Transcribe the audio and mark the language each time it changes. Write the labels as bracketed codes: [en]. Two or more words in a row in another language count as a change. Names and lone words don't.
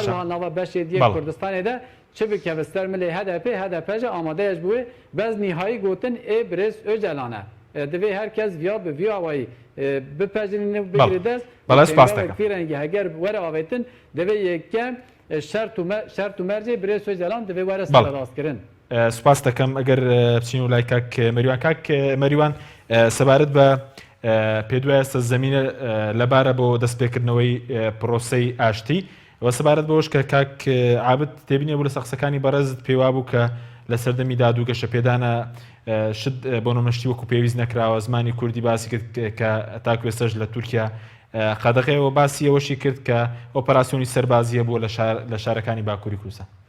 [ku] her wiha nava beşê diye Kurdistanê de çi bikeve ser milê HDP jî amade ye ji bo wê bez nihayî gotin ê Birêz Öcalan e divê herkes viya bi vîya wayî bipejirîne bigire dest pîrengî heger were avêtin divê yekem şert û mercê Birêz Öcalan divê were serrastkirin [ckb] سوپاس دەکەم ئەگەر بچین و لای کاک مەریوان کاک مەریوان سەبارەت بە پێدوایە سەرزەمینە لەبارە بۆ دەستپێکردنەوەی پرۆسەی ئاشتی و سەبارەت بەوەش کە کاک عابد تێبینێ بوو لە سەقسەکانی بەڕێزت پێوا بوو کە لە سەردەمی داد و گەشەپێدانە شت بۆ نمەشتی وەکو پێویست نەکراوە زمانی کوردی باسی کرد کە تاکو ێستاش لە تورکیا قەدەغەیەوە باسی ئەوەشی کرد کە ئۆپەراسیۆنی سەربازیە بووە لە شارەکانی باکووری کوردستان